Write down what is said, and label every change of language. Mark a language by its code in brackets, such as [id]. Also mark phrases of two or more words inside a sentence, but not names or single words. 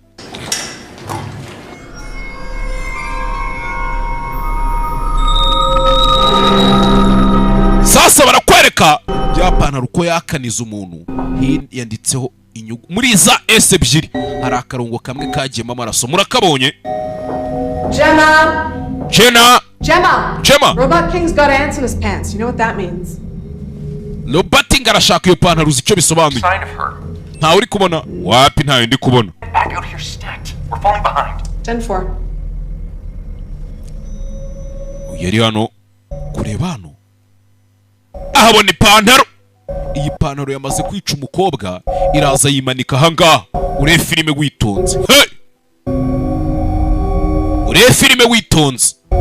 [rw] Sasa barakwereka bya pantaro uko yakaniza umuntu. Yanditseho inyugu. Muri za S ebyiri hari akarongo kamwe kagiyemo amaraso. Murakabonye? Gemma! [en] Robot King's got ants in his pants. You know what that means? [rw] Robot arashaka iyo pantaro uzi icyo bisobanuye. [en] Sign of her. [rw] Ntawe uri kubona? Wapi ntawe ndi kubona. [en] Back out here stacked. We're falling behind. 10-4. [rw] Yari hano kureba hano. Ahabona ipantaro. Iyi pantaro yamaze kwica umukobwa iraza yimanika ahangaha. Ure filime witonze. Hey! Ure filime witonze.